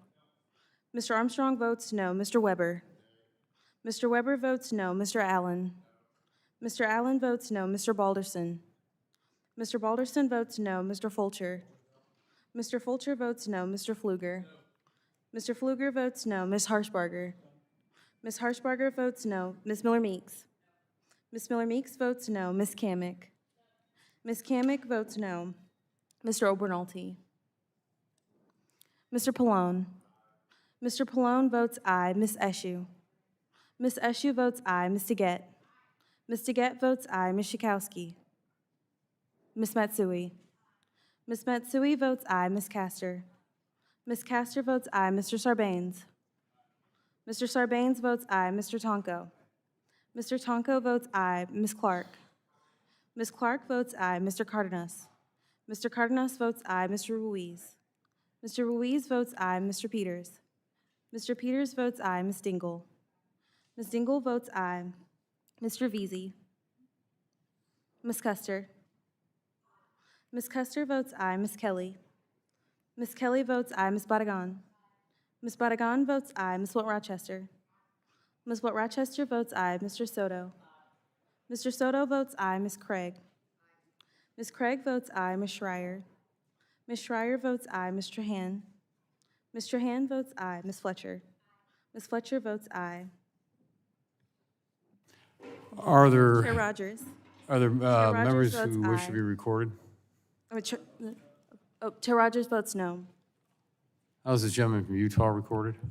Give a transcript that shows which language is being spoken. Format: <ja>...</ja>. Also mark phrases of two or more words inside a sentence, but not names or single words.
<en>Mr. Armstrong votes no. Mr. Weber. Mr. Weber votes no. Mr. Allen. Mr. Allen votes no. Mr. Balderson. Mr. Balderson votes no. Mr. Fulcher. Mr. Fulcher votes no. Mr. Pfluger. Mr. Pfluger votes no. Ms. Harshbarger. Ms. Harshbarger votes no. Ms. Miller-Meeks. Ms. Miller-Meeks votes no. Ms. Kamick. Ms. Kamick votes no. Mr. Obernolte. Mr. Pallone. Mr. Pallone votes aye. Ms. Eshoo. Ms. Eshoo votes aye. Ms. DeGette. Ms. DeGette votes aye. Ms. Schakowsky. Ms. Matsui. Ms. Matsui votes aye. Ms. Castor. Ms. Castor votes aye. Mr. Sarbanes. Mr. Sarbanes votes aye. Mr. Tonko. Mr. Tonko votes aye. Ms. Clark. Ms. Clark votes aye. Mr. Cardenas. Mr. Cardenas votes aye. Mr. Ruiz. Mr. Ruiz votes aye. Mr. Peters. Mr. Peters votes aye. Ms. Dingle. Ms. Dingle votes aye. Mr. Veazey. Ms. Custer. Ms. Custer votes aye. Ms. Kelly. Ms. Kelly votes aye. Ms. Badagan. Ms. Badagan votes aye. Ms. Watt-Rochester. Ms. Watt-Rochester votes aye. Mr. Soto. Mr. Soto votes aye. Ms. Craig. Ms. Craig votes aye. Ms. Schreier. Ms. Schreier votes aye. Ms. Trahan. Mr. Hand votes aye. Ms. Fletcher? Ms. Fletcher votes aye. Are Chair there, Rodgers? are there Rogers members votes who wish to aye. be recorded? Chair Rodgers votes no. How's the gentleman from Utah recorded?</en>